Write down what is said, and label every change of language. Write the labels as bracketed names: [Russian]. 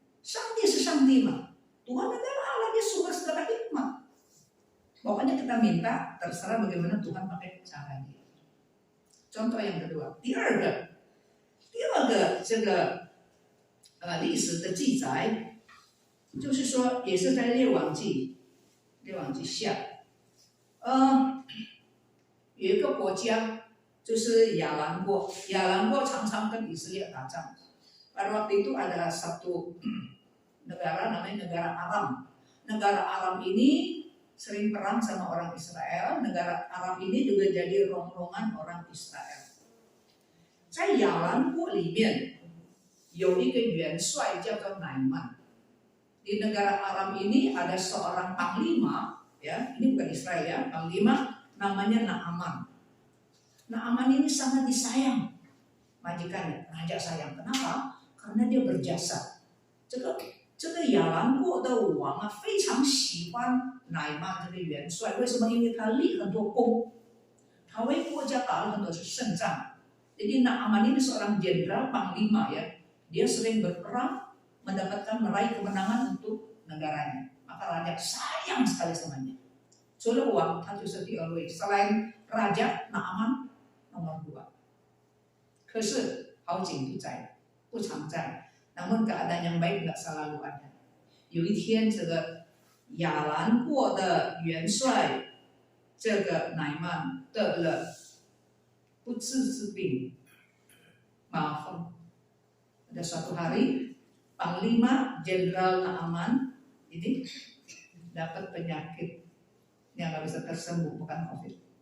[Chinese] 上帝是上帝嘛， [Indonesian] Tuhan adalah Allah, dia suka segala hikmah. Pokoknya kita minta, terserah bagaimana Tuhan pakai caranya. Contoh yang kedua， [Chinese] 第二个这个历史的记载，就是说也是在列王记下，有一个国家。就是亚兰国，亚兰国常常跟以色列打仗。 [Indonesian] Pada waktu itu ada satu negara namanya negara Aram. Negara Aram ini sering perang sama orang Israel. Negara Aram ini juga jadi rongrongan orang Israel. [Chinese] 在亚兰国里面有一个元帅叫做乃曼。 [Indonesian] Di negara Aram ini ada seorang panglima, ya, ini bukan Israel ya, panglima namanya Naaman. Naaman ini sangat disayang majikannya, raja sayang. Kenapa? Karena dia berjasa. [Chinese] 这个亚兰国的王啊，非常喜欢乃曼这个元帅。为什么？因为他立很多功，他为国家打了很多胜仗。 [Indonesian] Jadi Naaman ini seorang jenderal panglima ya, dia sering berperang, meraih kemenangan untuk negaranya. Maka raja sayang sekali sama dia. [Chinese] 除了王，他就是第二位。 [Indonesian] selain raja Naaman nomor 2， [Chinese] 可是好景不在，不常在。 [Indonesian] namun keadaan yang baik nggak selalu ada。 [Chinese] 有一天，这个亚兰国的元帅这个乃曼得了不治之病，麻风。 [Indonesian] Ada suatu hari, Panglima Jenderal Naaman ini dapat penyakit yang nggak bisa tersembuh, bukan COVID.